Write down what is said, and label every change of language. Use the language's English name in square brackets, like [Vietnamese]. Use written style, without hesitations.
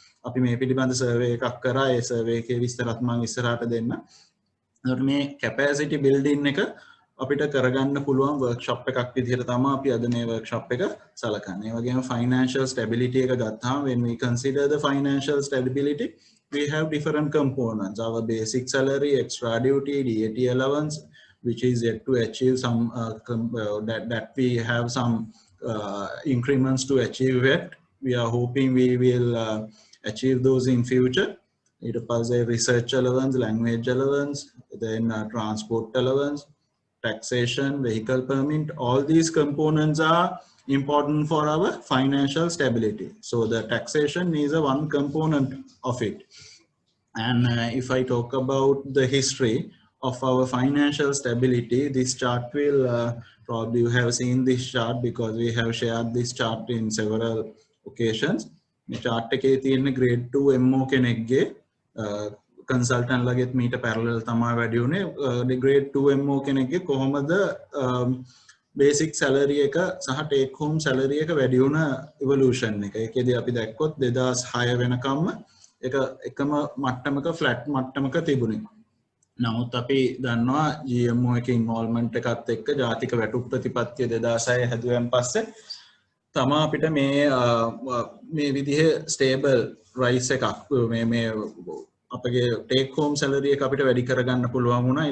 [Sinhala] අපි මේ පිළිබඳ සර්වේ එකක් කරා. ඒ සර්වේ එකේ විස්තරත් මම ඉස්සරහට දෙන්න. ඒකට මේ capacity building එක අපිට කරගන්න පුළුවන් workshop එකක් විදිහට තමයි අපි අද මේ workshop එක සලකන්නේ. ඒ වගේම financial stability එක ගත්තාම [English] when we consider the financial stability, we have different components. Our basic salary, extra duty, DAT allowance, which is yet to achieve some that we have some increments to achieve it. We are hoping we will achieve those in future. It was a research allowance, language allowance, then transport allowance, taxation, vehicle permit. All these components are important for our financial stability. So the taxation is a one component of it. And if I talk about the history of our financial stability, this chart will probably you have seen this chart because we have shared this chart in several occasions. [Sinhala] මේ chart එකේ තියෙන grade 2 MO කෙනෙක්ගේ consultant ලගෙත් මීට parallel තමයි වැඩි උනේ. grade 2 MO කෙනෙක්ගේ කොහොමද basic salary එක සහ take home salary එක වැඩි වුණ evolution එක. ඒකේදී අපි දැක්කොත් 2006 වෙනකම්ම එක එකම මට්ටමක flat මට්ටමක තිබුණේ. නමුත් අපි දන්නවා GMO එක involvement එකත් එක්ක ජාතික වැටුප් ප්‍රතිපත්තිය 2006 හැදුවෙන් පස්සේ තමා අපිට මේ විදිහේ stable rise එකක් මේ අපගේ take home salary එක අපිට වැඩි කරගන්න පුළුවන් වුණා.